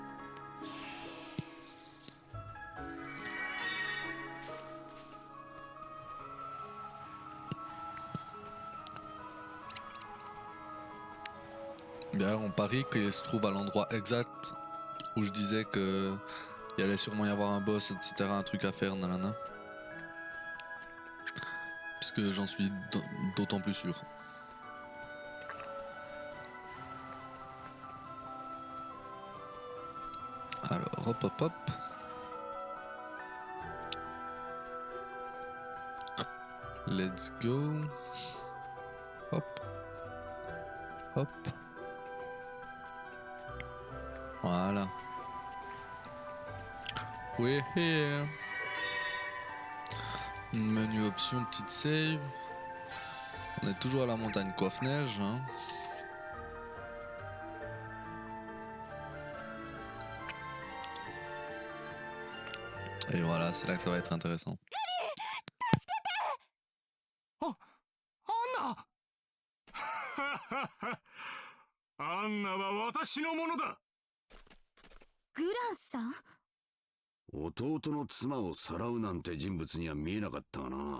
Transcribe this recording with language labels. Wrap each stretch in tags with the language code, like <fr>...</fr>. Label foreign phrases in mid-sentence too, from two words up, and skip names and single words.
<fr>D'ailleurs, on parie qu'il se trouve à l'endroit exact où je disais que il allait sûrement y avoir un boss, etc., un truc à faire, nanana. Puisque j'en suis d'autant plus sûr. Alors, hop hop hop.</fr> <en>Let's go.</en> <fr>Hop. Hop. Voilà.</fr> <en>We're here. Menu option,</en> <fr>petite save. On est toujours à la montagne coiffe-neige. Hein. Et voilà, c'est là que ça va être intéressant.</fr> <ja>アンナは私のものだ。グランさん？弟の妻をさらうなんて人物には見えなかったがな。</ja>